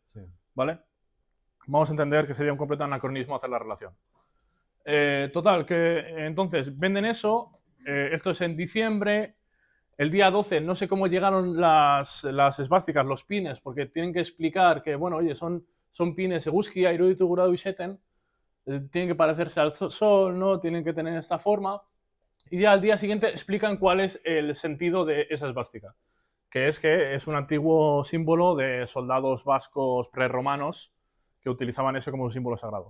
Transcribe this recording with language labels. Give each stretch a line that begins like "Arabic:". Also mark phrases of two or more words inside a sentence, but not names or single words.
Spanish: Vamos a entender que sería un completo anacronismo hacer la relación. Total, que entonces venden eso, esto es en diciembre, el día 12 no sé cómo llegaron las esvásticas, los pines, porque tienen que explicar que, bueno, oye, son pines
Basque: eguzkia, iruditu gura duixeten,
Spanish: tienen que parecerse al sol, ¿no? Tienen que tener esta forma, y ya al día siguiente explican cuál es el sentido de esa esvástica, que es un antiguo símbolo de soldados vascos prerromanos que utilizaban eso como un símbolo sagrado.